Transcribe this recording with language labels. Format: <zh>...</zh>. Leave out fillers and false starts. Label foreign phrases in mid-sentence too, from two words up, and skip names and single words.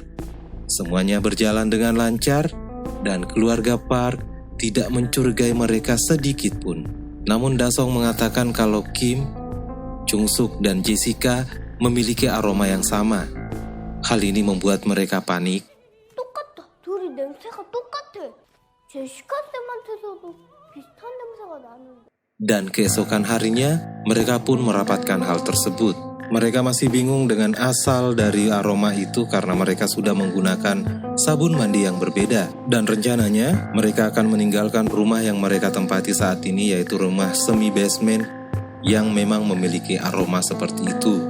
<id>Semuanya berjalan dengan lancar dan keluarga Park tidak mencurigai mereka sedikit pun. Namun Dasong mengatakan kalau Kim, Chung Suk dan Jessica memiliki aroma yang sama. Hal ini membuat mereka panik.</id> <ko>똑같다. 둘이 냄새가 똑같아. 제시카 쌤한테서도 비슷한 냄새가 나는데.</ko> <id>Dan keesokan harinya, mereka pun merapatkan hal tersebut. Mereka masih bingung dengan asal dari aroma itu karena mereka sudah menggunakan sabun mandi yang berbeda. Dan rencananya, mereka akan meninggalkan rumah yang mereka tempati saat ini, yaitu rumah semi-basement yang memang memiliki aroma seperti itu.</id>